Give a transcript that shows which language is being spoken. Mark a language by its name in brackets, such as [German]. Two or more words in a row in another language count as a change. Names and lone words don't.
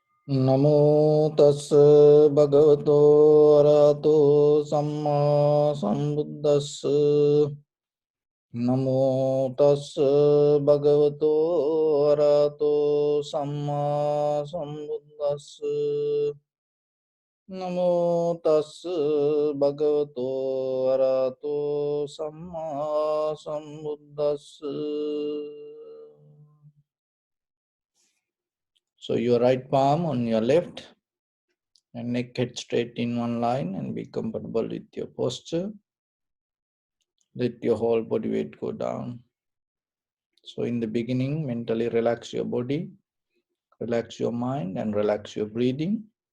[Pali] नमो तस् भगवतो अरहतो सम्मा सम्बुद्दस्स नमो तस् भगवतो अरहतो सम्मा सम्बुद्दस्स नमो तस् भगवतो अरहतो सम्मा सम्बुद्दस्स. [English] So your right palm on your left and neck head straight in one line and be comfortable with your posture. Let your whole body weight go down. So in the beginning, mentally relax your body, relax your mind and relax your breathing.